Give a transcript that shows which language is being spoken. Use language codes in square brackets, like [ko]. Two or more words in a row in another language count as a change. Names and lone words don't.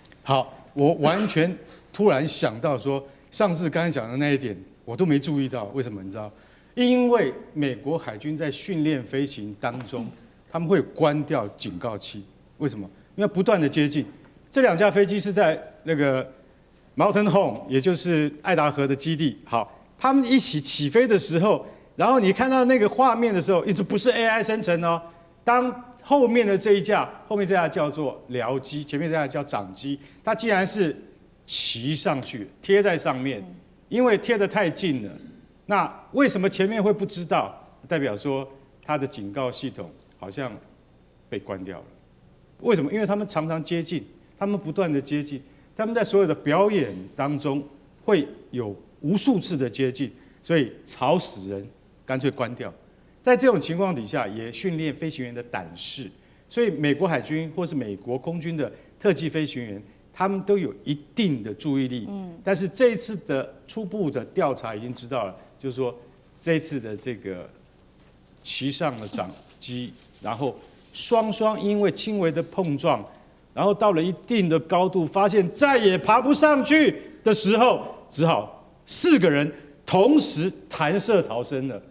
[zh] 好，我完全突然想到說。上次剛才講的那一點，我都沒注意到，為什麼？你知道？因為美國海軍在訓練飛行當中，他們會關掉警告器。為什麼？因為不斷的接近。這2架飛機是在那個 Mountain Home，也就是愛達荷的基地。好，他們一起起飛的時候，然後你看到那個畫面的時候，一直不是 AI 生成哦。當後面的這一架，後面這架叫做僚機，前面這架叫長機，它竟然是騎上去貼在上面，因為貼得太近了。那為什麼前面會不知道？代表說它的警告系統好像被關掉了。為什麼？因為他們常常接近，他們不斷的接近，他們在所有的表演當中會有無數次的接近，所以吵死人，乾脆關掉。在這種情況底下，也訓練飛行員的膽識。所以美國海軍或是美國空軍的特技飛行員，他們都有一定的注意力，但是這一次的初步的調查已經知道了，就是說這一次的這個騎上了長機，然後雙因為輕微的碰撞，然後到了一定的高度，發現再也爬不上去的時候，只好4個人同時彈射逃生了。